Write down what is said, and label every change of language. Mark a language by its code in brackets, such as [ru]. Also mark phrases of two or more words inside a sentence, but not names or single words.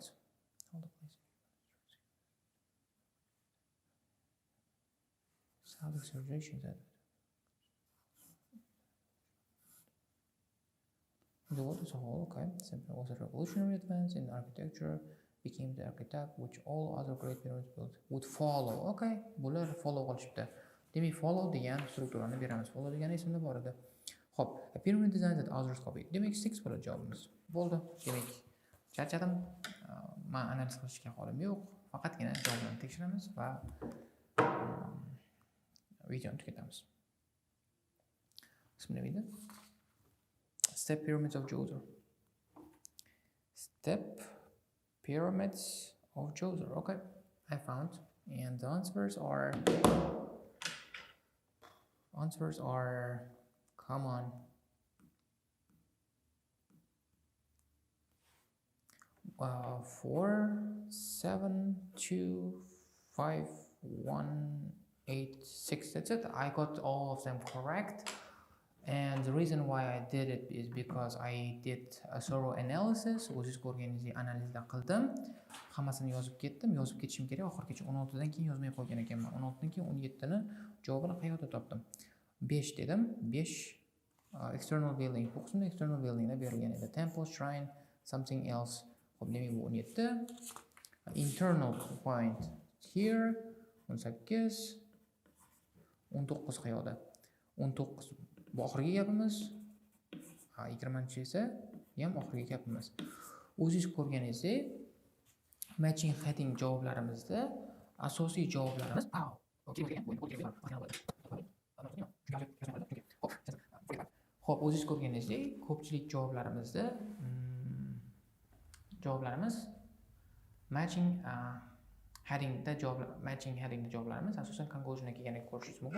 [en] Hold on, please. Self-exaggeration. The world as a whole, okay, simply was a revolutionary advance in architecture, became the architect which all other great pyramids built would follow. [uz] Okay, bular follow qilishibdi. Demak, follow degan strukturani beramiz. Follow degani esimda bor edi. Xo'p, [en] a pyramid design that others copied. [uz] Demak, 6 bo'ladi javobimiz. Bo'ldi. Demak, charchadim. Men analiz qilishga holim yo'q. Faqatgina javoblarni tekshiramiz va videoni tugatamiz. Ismi nima edi? [en] Step pyramids of Djoser. Step pyramids of Djoser. Okay, I found, and the answers are. Come on. 4, 7, 2, 5, 1, 8, 6. That's it. I got all of them correct. And the reason why I did it is because I did a thorough analysis. [uz] O'zingiz ko'rganingizdek analizlar qildim. Hammasini yozib ketdim. Yozib ketishim kerak. Oxirgacha 16 dan keyin yozmay qo'ygan ekanman. 16 dan keyin 17 ni javobini qayerda topdim? 5 dedim. 5 external building. Bu qismda [en] external buildingda [uz] berilgan edi. [en] Temple, shrine, something else. [uz] Xo'p, demak bu 17. [en] Internal point here 18. [uz] 19 qayerda? 19 bu oxirgi gapimiz. 20-chi esa ham oxirgi gapimiz. O'zingiz ko'rganingizdek, [en] matching heading [uz] javoblarimizda asosiy javoblarimiz Xo'p, o'zingiz ko'rganingizdek, ko'pchilik javoblarimizda javoblarimiz [en] matching headingda [uz] javoblarimiz asosan conclusionga kelganini ko'rishingiz mumkin.